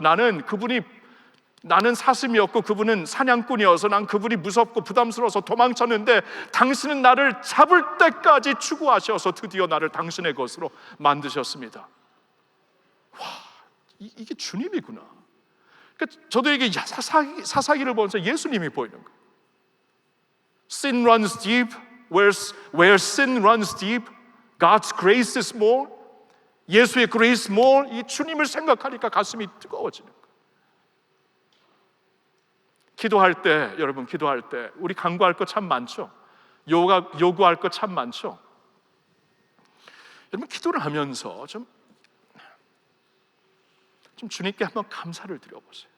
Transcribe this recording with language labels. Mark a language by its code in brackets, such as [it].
[ko] 나는 사슴이었고 그분은 사냥꾼이어서 난 그분이 무섭고 부담스러워서 도망쳤는데, 당신은 나를 잡을 때까지 추구하셔서 드디어 나를 당신의 것으로 만드셨습니다. 와, 이게 주님이구나. 그러니까 저도 이게 사사기를 보면서 예수님이 보이는 거예요. [en] Sin runs deep. Where sin runs deep, God's grace is more. [ko] 예수의 [en] grace more. [ko] 이 주님을 생각하니까 가슴이 뜨거워지는 거예요. 기도할 때, 여러분, 기도할 때 우리 간구할 것 참 많죠. 요구할 것 참 많죠. 여러분, 기도를 하면서 좀 주님께 한번 감사를 드려보세요.